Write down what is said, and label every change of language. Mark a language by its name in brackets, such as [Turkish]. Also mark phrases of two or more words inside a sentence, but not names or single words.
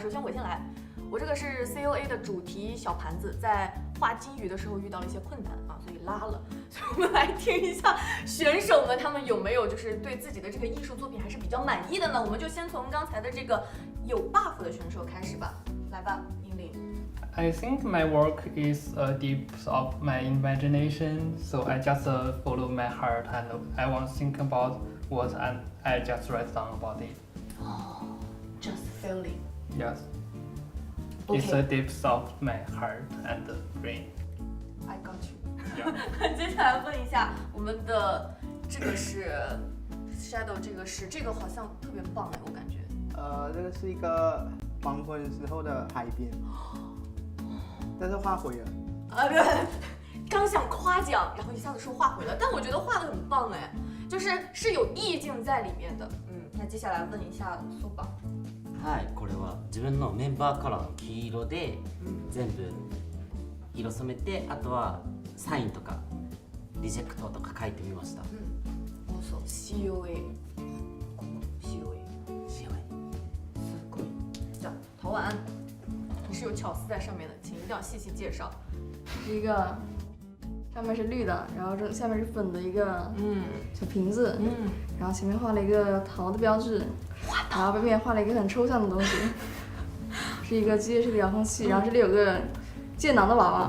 [Chinese] 首先我先来，我这个是 COA 的主题小盘子，在画金鱼的时候遇到了一些困难啊，所以拉了。所以我们来听一下选手们他们有没有就是对自己的这个艺术作品还是比较满意的呢？我们就先从刚才的这个有 buff 的选手开始吧，来吧，英玲。 [English] I think my work is a depth of my imagination, so I just follow my heart and I won't think about what and I just write down about it. Oh, just feeling. Yes. Okay. It's a depth of my heart and brain. I got you. Yeah. [Chinese] 接下来问一下我们的这个是 shadow 这个是这个好像特别棒哎，我感觉。这个是一个黄昏时候的海边，但是画毁了。对，刚想夸奖，然后一下子说画毁了，但我觉得画的很棒哎，是有意境在里面的。那接下来问一下苏宝。 [Japanese] はい、これは自分のメンバーカラーの黄色で全部色染めて、あとはサインとかリジェクトとか書いてみました。 [Chinese] 我说 COA， COA， [Japanese] すごい。 [Chinese] 这样，陶晚安，你是有巧思在上面的，请一定要细细介绍。是一个上面是绿的，然后这下面是粉的一个小瓶子，然后前面画了一个桃的标志，然后背面画了一个很抽象的东西，是一个机械式的遥控器，然后这里有个剑囊的娃娃。